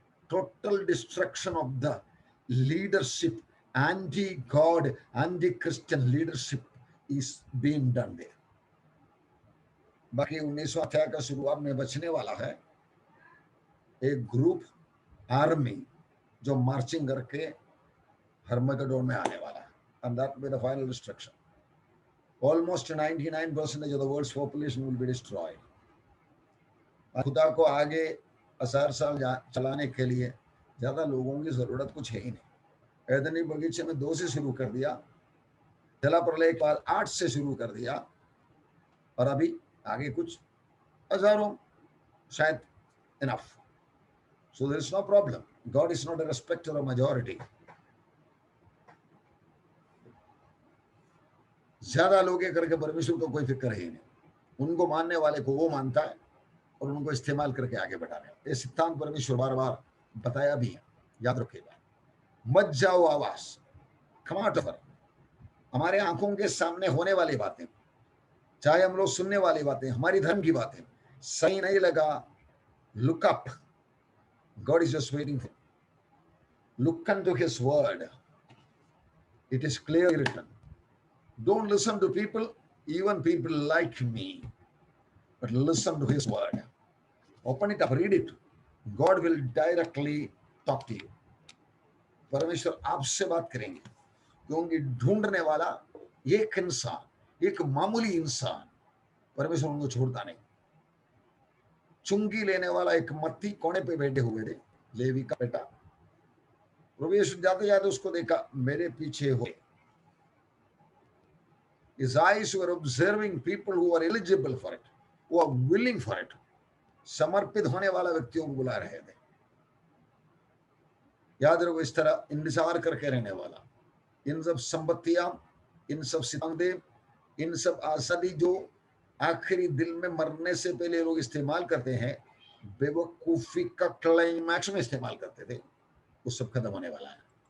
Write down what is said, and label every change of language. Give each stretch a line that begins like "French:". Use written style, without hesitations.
English: Total destruction of the leadership, anti God, anti Christian leadership is being done there.
Hindi: बाकी 19वां अध्याय का शुरुआत में बचने वाला है एक ग्रुप आर्मी जो मार्चिंग करके हर्मगेडोन में आने वाला है,
English: and that will be the final destruction. Almost 99% of the world's population will be destroyed.
Hindi: खुदा को आगे 1000 साल चलाने के लिए ज्यादा लोगों की जरूरत कुछ है ही नहीं। एदनी बगीचे में 2 से शुरू कर दिया, जला प्रलय के बाद 8 से शुरू कर दिया, और अभी आगे कुछ हजारों, शायद enough.
English: So there is no problem. God is not a respecter of majority.
Hindi: ज्यादा लोग करके परमेश्वर को कोई फिक्र ही नहीं, उनको मानने वाले को वो मानता है और उनको इस्तेमाल करके आगे बढ़ाने। ये सिद्धांत परमेश्वर बार बार बताया भी है, याद रखिएगा। मत जाओ आवाज, खमाट पर हमारे आंखों के सामने होने वाली बातें, चाहे हम लोग सुनने वाली बातें, हमारी धर्म की बातें सही नहीं लगा,
English: look up. God is just waiting for you. Look unto his word. It is clearly written. Don't listen to people, even people like me, but listen to his word. Open it up, read it. God will directly talk to you.
Hindi: परमेश्वर आपसे बात करेंगे, क्योंकि ढूंढने वाला एक इंसान, एक मामूली इंसान, परमेश्वर उनको छोड़ता नहीं। चुंगी लेने वाला एक मत्ती कोने पे बैठे हुए थे, लेवी का बेटा। प्रभु यीशु जाते जाते उसको देखा, मेरे पीछे हो।
English: His eyes were observing people who were eligible for it, who are willing for it.
Hindi: समर्पित होने वाला व्यक्तियों को बुला रहे थे। याद रखो, इस तरह इंतजार करके रहने वाला, इन सब संपत्तियां, इन सब सितांते, इन सब आजादी जो आखिरी दिल में मरने से पहले लोग इस्तेमाल करते हैं, बेवकूफी का क्लाइमैक्स में इस्तेमाल करते थे, वो सब खत्म होने वाला है।